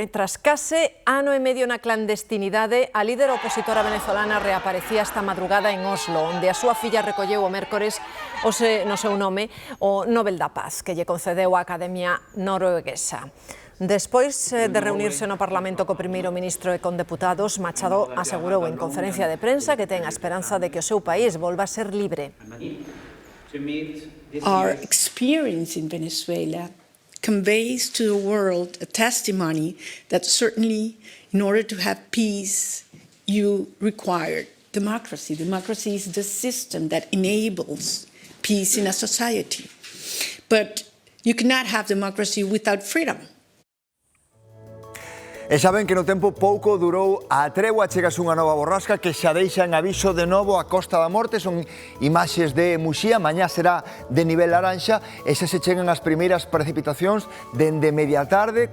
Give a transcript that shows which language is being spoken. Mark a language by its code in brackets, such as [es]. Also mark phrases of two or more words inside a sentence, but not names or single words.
[gl] Tras case ano e medio na clandestinidade, a líder opositora venezolana reaparecía esta madrugada en Oslo, onde a súa filla recolleu o mércores no seu nome o Nobel da Paz, que lle concedeu a Academia Norueguesa. Despois de reunirse no Parlamento co primeiro ministro e con deputados, Machado asegurou en conferencia de prensa que ten a esperanza de que o seu país volva a ser libre. [en] Our experience in Venezuela conveys to the world a testimony that certainly in order to have peace you require democracy. Democracy is the system that enables peace in a society. But You cannot have democracy without freedom. [gl] E saben que no tempo pouco durou a tregua, chegase unha nova borrasca que xa deixa en aviso de novo a Costa da Morte. Son imaxes de Muxía, mañá será de nivel laranxa e xa se chegan as primeiras precipitacións dende media tarde.